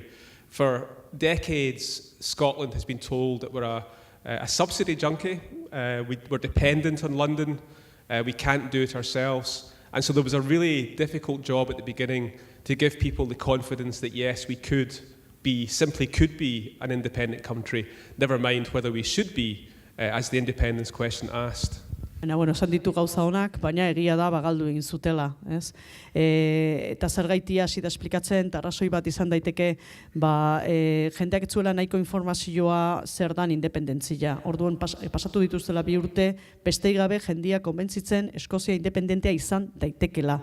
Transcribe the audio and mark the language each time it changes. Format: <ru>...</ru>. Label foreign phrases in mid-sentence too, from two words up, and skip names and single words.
<en>For decades, Scotland has been told that we're a subsidy junkie, we're dependent on London, we can't do it ourselves. And so there was a really difficult job at the beginning to give people the confidence that yes, we could be an independent country, never mind whether we should be, as the independence question asked.</en> <eu>Esan ditu gauza honak, baina egia da bagaldu egin zutela. Eta zergaitia hasi da esplikatzen, eta arrazoi bat izan daiteke, jendeak ez zuela nahiko informazioa zer dan independentzia. Orduan pasatu dituztela 2 urte, bestei gabe jendia konbentzitzen Eskozia independentea izan daitekela.</eu>